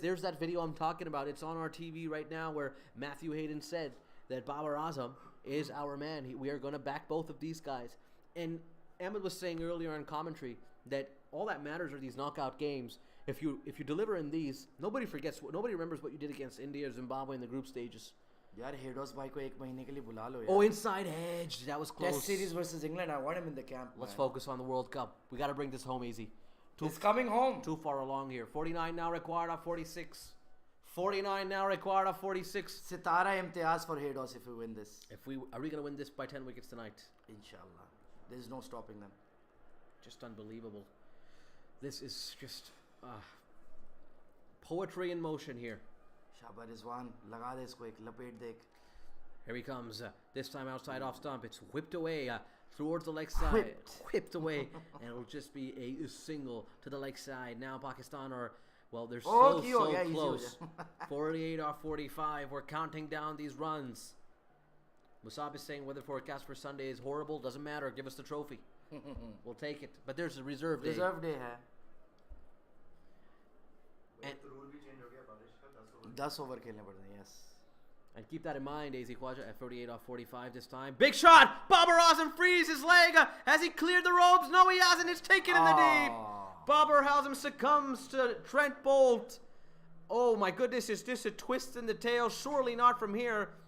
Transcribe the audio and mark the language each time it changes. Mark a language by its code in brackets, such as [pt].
[en] There's that video I'm talking about. It's on our TV right now where Matthew Hayden said that Babar Azam is our man. We are going to back both of these guys. And Ahmed was saying earlier on commentary that all that matters are these knockout games. If you deliver in these, nobody remembers what you did against India or Zimbabwe in the group stages. [hi] यार हेडोस भाई को एक महीने के लिए बुला लो यार. [en] Oh, inside edge, that was close. Test series versus England, I want him in the camp. Let's man. focus on the World Cup. We got to bring this home easy. He's coming home. Too far along here. 49 now required of 46. 49 now required of 46. Sitara imtiaz for Hedos if we win this. Are we going to win this by 10 wickets tonight? Inshallah. There's no stopping them. Just unbelievable. This is just poetry in motion here. [hi] Shaba Rizwan, laga de isko ek lapet dekh. [en] Here he comes. This time outside off stump. It's whipped away towards the leg side. Whipped away. And it'll just be a single to the leg side. Now Pakistan are, well, they're so close. 48 off 45. We're counting down these runs. Musab is saying weather forecast for Sunday is horrible. Doesn't matter. Give us the trophy. We'll take it. But there's a reserve day. [hi] Reserve day hai. [en] And the rule [hi] भी change हो गया बारिश का 10 over खेलने पड़ते हैं. Yes. [en] And keep that in mind, AZ Khwaja at 48 off 45 this time. Big shot! Babar Azam frees his leg. Has he cleared the ropes? No, he hasn't. It's taken in the deep. Babar Azam succumbs to Trent Bolt. Oh my goodness, is this a twist in the tail? Surely not from here.